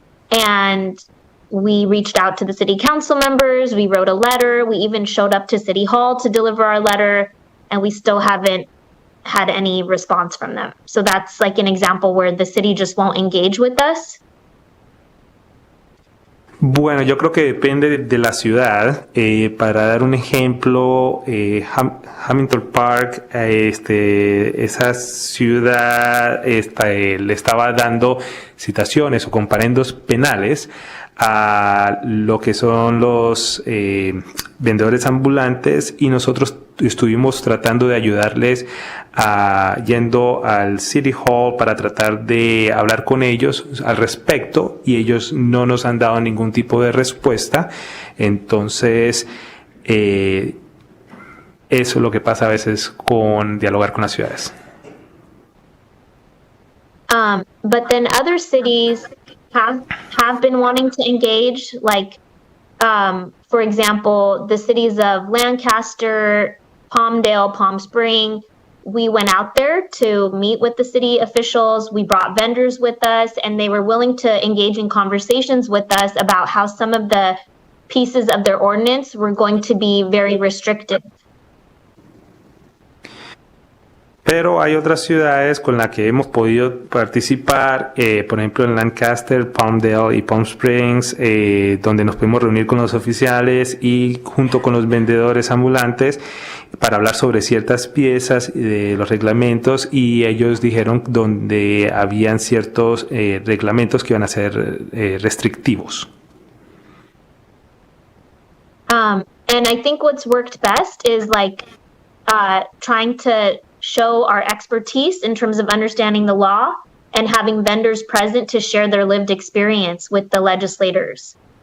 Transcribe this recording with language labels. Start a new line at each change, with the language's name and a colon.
English: And we reached out to the city council members. We wrote a letter. We even showed up to City Hall to deliver our letter. And we still haven't had any response from them. So that's like an example where the city just won't engage with us.
Spanish: Bueno, yo creo que depende de la ciudad. Para dar un ejemplo, Hamilton Park, esa ciudad le estaba dando citaciones o comparendos penales a lo que son los vendedores ambulantes, y nosotros estuvimos tratando de ayudarles yendo al City Hall para tratar de hablar con ellos al respecto, y ellos no nos han dado ningún tipo de respuesta. Entonces, eso es lo que pasa a veces con dialogar con las ciudades.
English: But then other cities have been wanting to engage, like, for example, the cities of Lancaster, Palmdale, Palm Spring. We went out there to meet with the city officials. We brought vendors with us, and they were willing to engage in conversations with us about how some of the pieces of their ordinance were going to be very restrictive.
Spanish: Pero hay otras ciudades con las que hemos podido participar, por ejemplo en Lancaster, Palmdale y Palm Springs, donde nos pudimos reunir con los oficiales y junto con los vendedores ambulantes para hablar sobre ciertas piezas de los reglamentos, y ellos dijeron donde habían ciertos reglamentos que iban a ser restrictivos.
English: And I think what's worked best is like trying to show our expertise in terms of understanding the law and having vendors present to share their lived experience with the legislators.